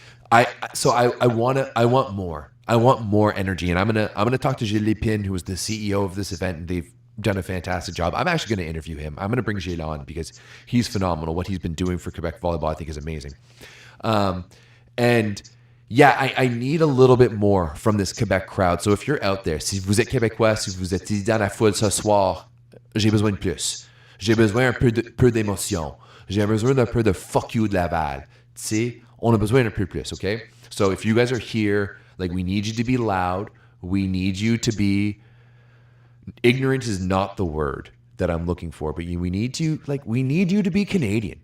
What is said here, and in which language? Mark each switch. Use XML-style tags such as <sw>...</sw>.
<en>I want more. I want more energy, and I'm gonna talk to Gilles Lépine, who was the CEO of this event, and they've done a fantastic job. I'm actually going to interview him. I'm going to bring Gilles on because he's phenomenal. What he's been doing for Quebec volleyball, I think, is amazing. And yeah, I need a little bit more from this Quebec crowd. So if you're out there,</en> <fr>si vous êtes Québécois, si vous êtes dans la foule ce soir, j'ai besoin de plus. J'ai besoin un peu d'émotion. J'ai besoin d'un peu de</fr> <en>fuck you</en> <fr>de Laval. Tu sais, on a besoin d'un peu plus, okay?</fr> <en>So if you guys are here, we need you to be loud. We need you to be... Ignorant is not the word that I'm looking for, but we need you to be Canadian.</en>